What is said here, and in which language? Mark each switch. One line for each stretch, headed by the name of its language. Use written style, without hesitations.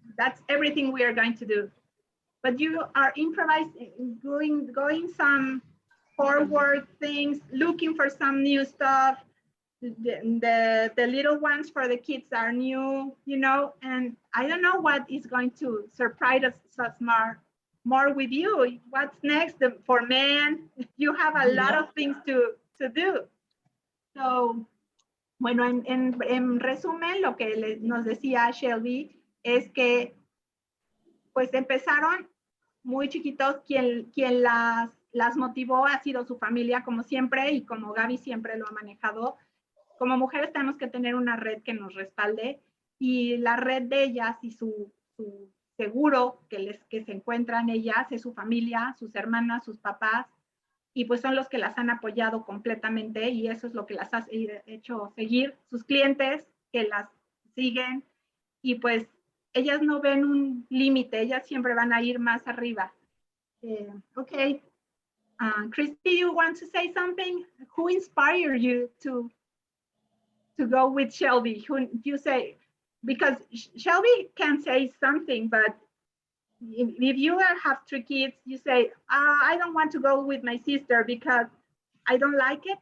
English: That's everything we are going to do. But you are improvising, going some forward things, looking for some new stuff. The little ones for the kids are new, you know, and I don't know what is going to surprise us more with you. What's next for men? You have a lot of things to do.
Spanish: So, bueno, en resumen, lo que nos decía Shelby es que pues empezaron muy chiquitos, quien las motivó ha sido su familia, como siempre, y como Gaby siempre lo ha manejado. Como mujeres tenemos que tener una red que nos respalde, y la red de ellas y su seguro que se encuentran ellas es su familia, sus hermanas, sus papás, y pues son los que las han apoyado completamente, y eso es lo que las ha hecho seguir, sus clientes que las siguen, y pues ellas no ven un límite, ellas siempre van a ir más arriba.
English: Okay, Christy, you want to say something? Who inspired you to go with Shelby? Who you say, because Shelby can say something, but if you have 3 kids, you say, I don't want to go with my sister because I don't like it.